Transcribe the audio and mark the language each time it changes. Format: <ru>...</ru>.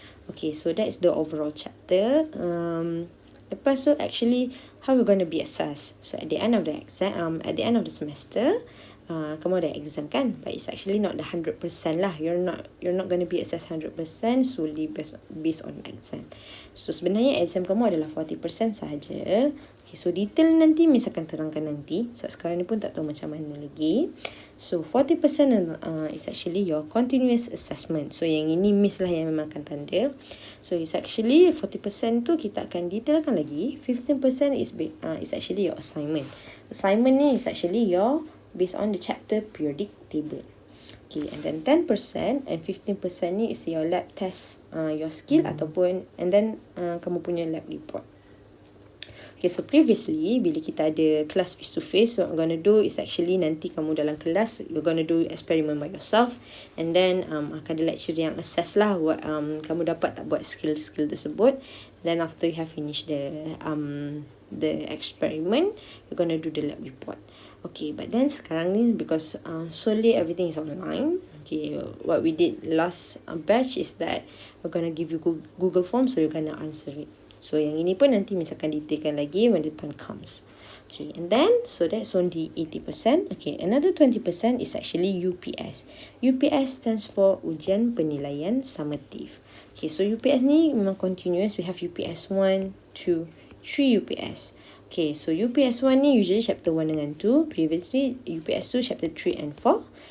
<en>Okay, so that is the overall chapter.</en> <ms>Lepas tu</ms> <en>actually how we're going to be assessed. So at the end of the exam, at the end of the semester,</en> <ms>kamu ada exam kan,</ms> <en>but it's actually not the 100% lah. You're not going to be assessed 100% solely based on exam.</en> <ms>So sebenarnya exam kamu adalah 40% sahaja. Okay, so detail nanti Miss akan terangkan nanti. So sekarang ni pun tak tahu macam mana lagi.</ms> <en>So 40% is actually your continuous assessment.</en> <ms>So yang ini Miss lah yang memang akan tanda.</ms> <en>So it's actually</en> <ms>40% tu kita akan detailkan lagi.</ms> <en>15% is actually your assignment. Assignment ni is actually your based on the chapter periodic table. Okay, and then 10% and 15% ni is your lab test, your skill ataupun and then</en> <ms>kamu punya</ms> <en>lab report. Okay, so previously</en> <ms>bila kita ada kelas</ms> <en>face to face, what I'm gonna do is actually</en> <ms>nanti kamu dalam kelas</ms> <en>you're gonna do experiment by yourself, and then</en> <ms>akan ada lecturer yang assess lah</ms> <en>what</en> <ms>kamu dapat tak buat skill tersebut.</ms> <en>Then after you have finished the experiment, you're gonna do the lab report. Okay, but then</en> <ms>sekarang ni</ms> <en>because solely everything is online. Okay, what we did last batch is that we're gonna give you Google Form, so you're gonna answer it.</en> <ms>So yang ini pun nanti Miss akan detailkan lagi</ms> <en>when the time comes. Okay, and then so that's only 80%. Okay, another 20% is actually UPS. UPS stands for ujian penilaian summative. Okay, so UPS</en> <ms>ni memang</ms> <en>continuous. We have UPS 1, 2, 3 UPS. Okay, so UPS 1 ni usually chapter 1 dengan 2. Previously UPS 2 chapter 3 and 4.</en>